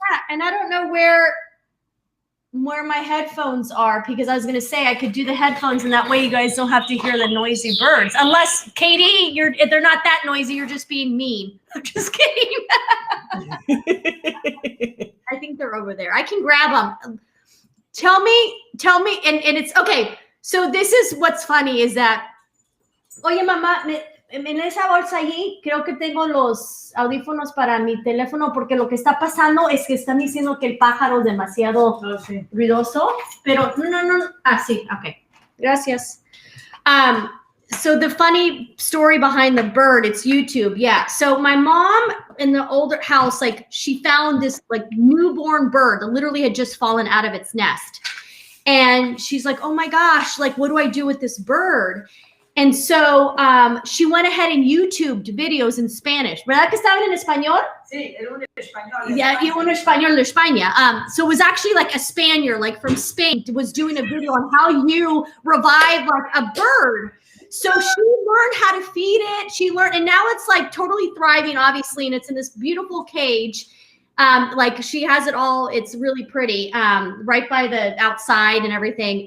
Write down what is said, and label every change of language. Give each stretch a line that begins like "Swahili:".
English: Yeah, and I don't know where my headphones are because I was going to say I could do the headphones and that way you guys don't have to hear the noisy birds. Unless Katie, they're not that noisy. You're just being mean. I'm just kidding. I think they're over there. I can grab them. Tell me, and it's okay. So this is what's funny is that,
Spanish: oye mamá, en esa bolsa allí creo que tengo los audífonos para mi teléfono porque lo que está pasando es que están diciendo que el pájaro es demasiado ruidoso, pero no. Sí, okay. Gracias.
English: So the funny story behind the bird, it's YouTube. Yeah. So my mom in the older house, like she found this like newborn bird that literally had just fallen out of its nest. And she's like, oh my gosh, like, what do I do with this bird? And so she went ahead and YouTubed videos in Spanish.
Spanish: ¿Verdad que estaban en español? Sí, era un español. Yeah, un español de España.
English: So it was actually like a Spaniard, like from Spain, was doing a video on how you revive like a bird. So she learned how to feed it. She learned, and now it's like totally thriving, obviously, and it's in this beautiful cage. Like she has it all. It's really pretty, right by the outside and everything.